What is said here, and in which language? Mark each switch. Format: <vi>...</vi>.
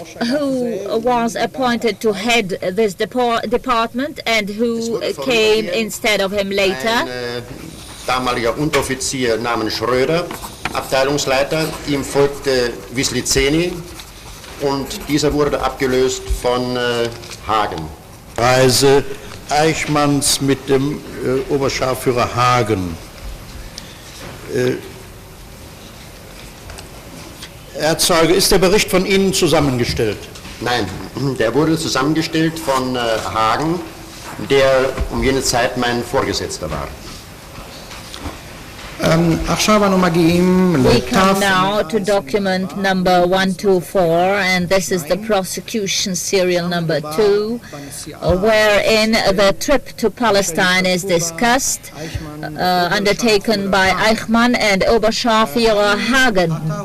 <en>Who was appointed to head this department and who came instead of him later?</en> <de>Ein damaliger Unteroffizier namens Schröder, Abteilungsleiter, ihm folgte Wisliceni und dieser wurde abgelöst von Hagen. Reise Eichmanns mit dem Oberscharführer Hagen. Herr Zeuge, ist der Bericht von Ihnen zusammengestellt? Nein, der wurde zusammengestellt von Hagen, der um jene Zeit mein Vorgesetzter war.</de> <en>We come now to document number 124, and this is the prosecution serial number 2, wherein the trip to Palestine is discussed, undertaken by Eichmann and Oberscharführer Hagen.</en>